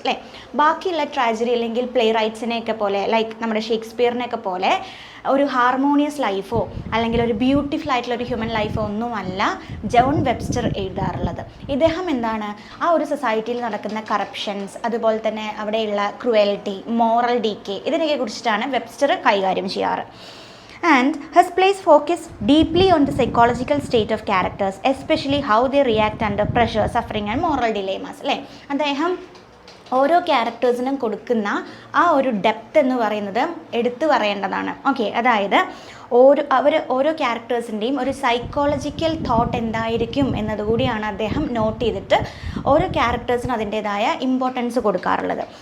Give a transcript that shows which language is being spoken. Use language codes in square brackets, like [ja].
[ml] അല്ലേ, ബാക്കിയുള്ള ട്രാജഡി അല്ലെങ്കിൽ പ്ലേ റൈറ്റ്സിനെയൊക്കെ പോലെ, ലൈക്ക് നമ്മുടെ ഷേക്സ്പിയറിനെയൊക്കെ പോലെ ഒരു ഹാർമോണിയസ് ലൈഫോ അല്ലെങ്കിൽ ഒരു ബ്യൂട്ടിഫുൾ ആയിട്ടുള്ള ഒരു ഹ്യൂമൻ ലൈഫോ ഒന്നുമല്ല ജോൺ വെബ്സ്റ്റർ എഴുതാറുള്ളത്. ഇദ്ദേഹം എന്താണ്, ആ ഒരു സൊസൈറ്റിയിൽ നടക്കുന്ന കറപ്ഷൻസ്, അതുപോലെ തന്നെ അവിടെയുള്ള ക്രുവൽറ്റി, മോറൽ ഡീക്കേ, ഇതിനെയൊക്കെ കുറിച്ചിട്ടാണ് വെബ്സ്റ്റർ കൈകാര്യം ചെയ്യാറ്. [en] And his plays focus deeply on the psychological state of characters, especially how they react under pressure, suffering and moral dilemmas. [ml] അല്ലേ, അദ്ദേഹം ഓരോ ക്യാരക്ടേഴ്സിനും കൊടുക്കുന്ന ആ ഒരു ഡെപ്ത് എന്ന് പറയുന്നത് എടുത്തു പറയേണ്ടതാണ്. ഓക്കെ, അതായത് ഓരോ ക്യാരക്ടേഴ്സിൻ്റെയും ഒരു സൈക്കോളജിക്കൽ തോട്ട് എന്തായിരിക്കും എന്നതുകൂടിയാണ് അദ്ദേഹം നോട്ട് ചെയ്തിട്ട് ഓരോ ക്യാരക്ടേഴ്സിനും അതിൻ്റേതായ ഇമ്പോർട്ടൻസ് കൊടുക്കാറുള്ളത്.